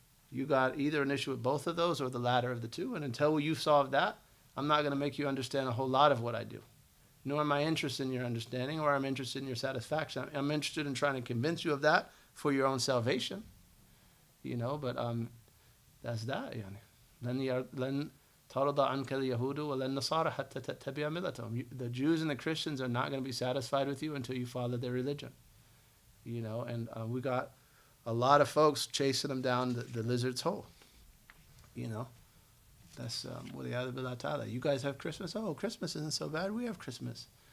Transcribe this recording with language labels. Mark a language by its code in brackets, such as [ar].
[en] You got either an issue with both of those or the latter of the two, and until you solve that, I'm not going to make you understand a whole lot of what I do. Nor am I interested in your understanding, or I'm interested in your satisfaction. I'm interested in trying to convince you of that for your own salvation. But that's that. [ar] لن ترضى عنك اليهود ولا النصارى حتى تتبع ملتهم. [en] The Jews and the Christians are not going to be satisfied with you until you follow their religion. And we got a lot of folks chasing them down the lizard's hole. That's you guys have Christmas. Oh, Christmas isn't so bad. We have Christmas.